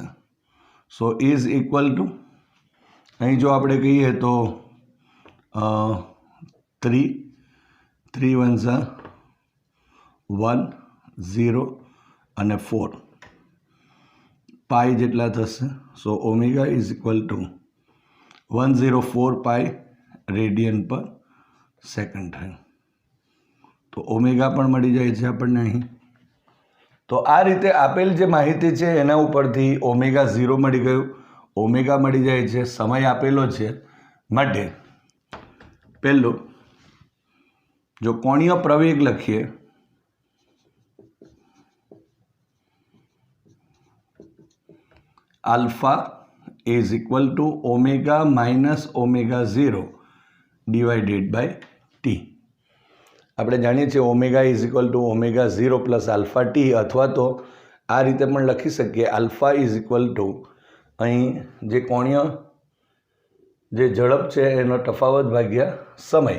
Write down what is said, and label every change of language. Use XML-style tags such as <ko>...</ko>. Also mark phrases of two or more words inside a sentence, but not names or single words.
<gu>સો = અહીં જો આપણે કહીએ તો 3 1 1 0 અને 4 પાઈ જેટલા થશે।</gu> <hi>सो ओमेगा = 104 पाई</hi> <en>radian per second</en> <hi>है।</hi> <gu>તો ઓમેગા પણ મળી જાય છે આપણને અહીં। તો આ રીતે આપેલ જે માહિતી હૈ એના ઉપરથી ઓમેગા 0 મળી ગયું, ઓમેગા મળી જાય છે, સમય આપેલો છે માટે પહેલો જો કોણીય પ્રવેગ લખીએ આલ્ફા</gu> <en>is equal to omega minus omega 0 divided by t.</en> <gu>આપણે જાણીએ છીએ</gu> <en>omega is equal to omega 0 plus alpha t,</en> <gu>અથવા તો આ રીતે પણ લખી શકીએ</gu> <en>alpha is equal to</en> <gu>અહીં જે કોણીય જે ઝડપ છે એનો તફાવત ભાગ્યા સમય.</gu>